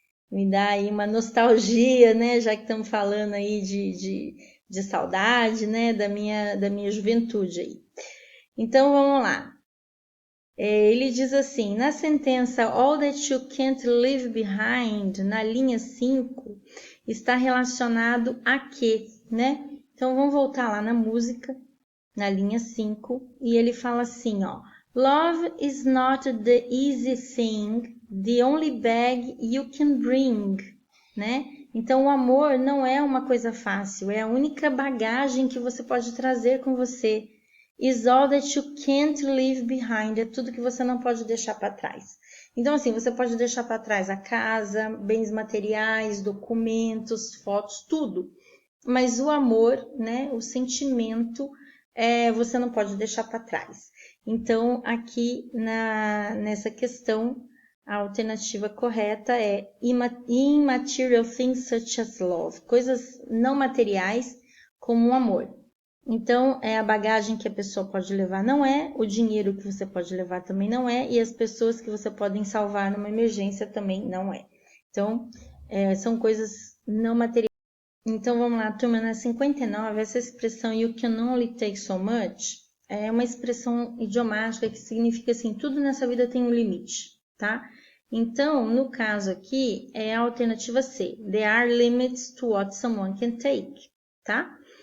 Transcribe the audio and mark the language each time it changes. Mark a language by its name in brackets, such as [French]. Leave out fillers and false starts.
[Portuguese] Me dá aí uma nostalgia, né, já que estamos falando aí de saudade, né, da minha juventude aí. Então, vamos lá. Ele diz assim, na sentença All That You Can't Leave Behind, na linha 5, está relacionado a quê, né? Então, vamos voltar lá na música, na linha 5, e ele fala assim, ó. [English] Love is not the easy thing, the only bag you can bring, né? [Portuguese] Então, o amor não é uma coisa fácil, é a única bagagem que você pode trazer com você. [English] Is all that you can't leave behind, [Portuguese] é tudo que você não pode deixar para trás. Então, assim, você pode deixar para trás a casa, bens materiais, documentos, fotos, tudo. Mas o amor, né, o sentimento, você não pode deixar para trás. Então, aqui nessa questão, a alternativa correta é [English] immaterial things such as love, [Portuguese] coisas não materiais como o amor. Então, é a bagagem que a pessoa pode levar, não é, o dinheiro que você pode levar também não é, e as pessoas que você pode salvar numa emergência também não é. Então, são coisas não materiais. Então, vamos lá, turma, na 59, essa expressão [English] you can only take so much [Portuguese] é uma expressão idiomática que significa assim, tudo nessa vida tem um limite, tá? Então, no caso aqui, é a alternativa C. [English] There are limits to what someone can take, tá?